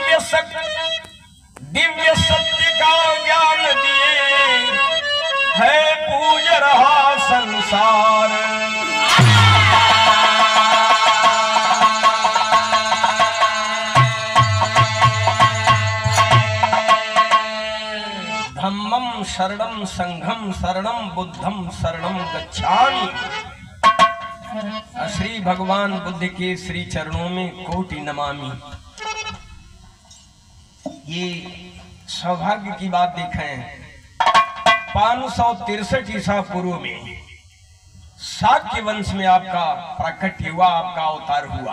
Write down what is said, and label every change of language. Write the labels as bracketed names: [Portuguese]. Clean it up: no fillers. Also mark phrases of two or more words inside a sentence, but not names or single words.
[Hindi] दिव्य सत्य का ज्ञान दिए है पूज रहा संसार। [Pali] धम्मं शरणं संघं शरणं बुद्धं शरणं गच्छामि। [Hindi] श्री भगवान बुद्ध के श्री चरणों में कोटि नमामि। ये सौभाग्य की बात देखें, 563 ईसा पूर्व में शाक्य वंश में आपका प्राकट्य हुआ, आपका अवतार हुआ।